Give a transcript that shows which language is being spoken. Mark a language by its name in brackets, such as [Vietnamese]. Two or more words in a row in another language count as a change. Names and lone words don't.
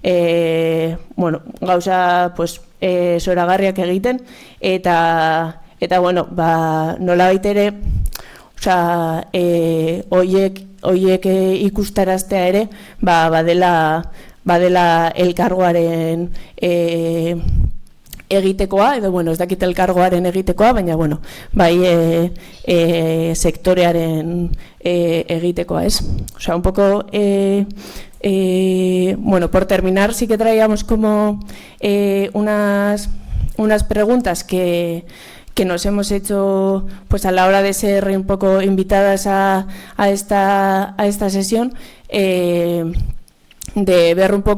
[Basque] pues zoragarriak egiten, eta bueno, nolabait ere hoiek ikustaraztea ere badela elkargoaren egitekoa, edo bueno, ez dakit elkargoaren egitekoa, baina bueno, bai sektorearen egitekoa, ez? [Spanish] Osea, un poco bueno, por terminar, sí que traíamos como unas preguntas que nos hemos hecho pues a la hora de ser un poco invitadas a esta sesión, de ver un